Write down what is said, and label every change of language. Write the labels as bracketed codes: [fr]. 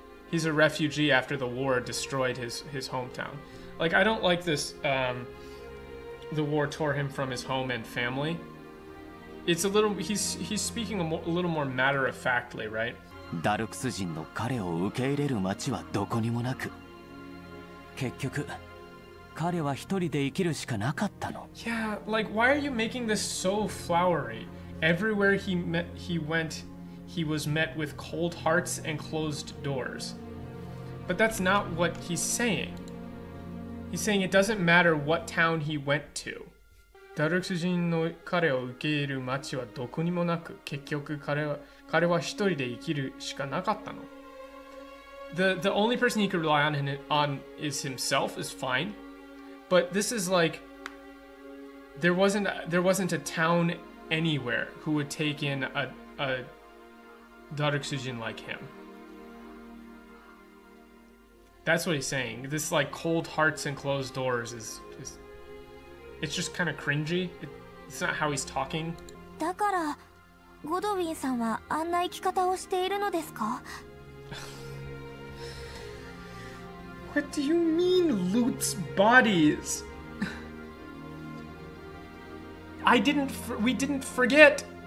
[en] He's a refugee after the war destroyed his hometown. Like, I don't like this. The war tore him from his home and family. It's a little. He's speaking a little more matter of factly, right? [ja] ダルクス人の彼を受け入れる町はどこにもなく、結局彼は一人で生きるしかなかったの。 [en] Yeah, like, why are you making this so flowery? Everywhere he went, he was met with cold hearts and closed doors. But that's not what he's saying. He's saying it doesn't matter what town he went to. [ja] ダルクス人の彼を受け入れる町はどこにもなく、結局彼は一人で生きるしかなかったの。 [en] The only person he could rely on is himself is fine, but this is like there wasn't a town anywhere who would take in a Daruksujin like him. That's what he's saying. This, like, cold hearts and closed doors is it's just kind of cringy. It's not how he's talking. [ja] だからゴドウィンさんはあんな生き方をしているのですか? [en] What do you mean loots bodies? We didn't forget.